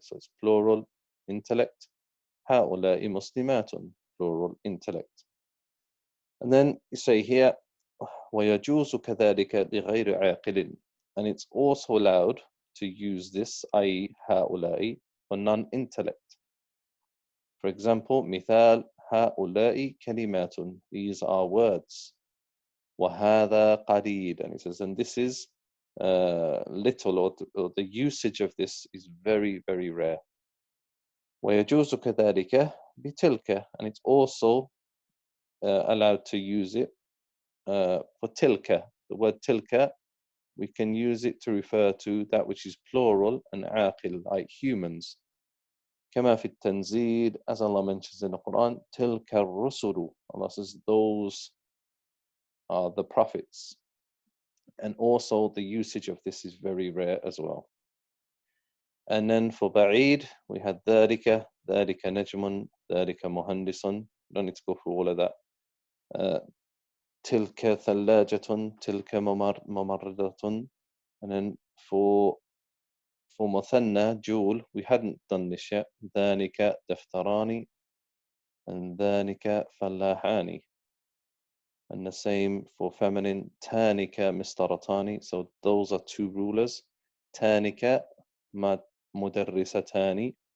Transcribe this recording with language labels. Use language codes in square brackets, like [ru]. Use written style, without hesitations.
[en] So it's plural, intellect. [ar] هؤلاء مسلمات, [en] plural, intellect. And then you say here [ar] ويجوز كذلك لغير عاقل. [en] And it's also allowed to use this, i.e. هؤلاء, for non-intellect. [ar] For example, مثال هؤلاء كلمات. [en] These are words. [ar] وهذا قليل. [en] And it says, and this is little, or the usage of this is very, very rare. [ar] ويجوز كذلك بتلك. [en] And it's also allowed to use it for tilka. The word tilka, we can use it to refer to that which is plural and عاقل, like humans. [ar] كما في التنزيل, [en] as Allah mentions in the Quran, [ar] تلك الرسل. [en] Allah says those are the prophets. And also the usage of this is very rare as well. And then for بعيد, we had [ar] ذلك نجم, ذلك مهندس. [en] Don't need to go through all of that. [ar] تلك ثلاجة, تلك ممرضة. [en] And then for مثنى, جول, we hadn't done this yet. [ar] ذلك دفتران, and ذلك فلاحان. [en] And the same for feminine, [ar] تانك مسطرتان. [en] So those are two rulers. [ar] تانك مدرستان.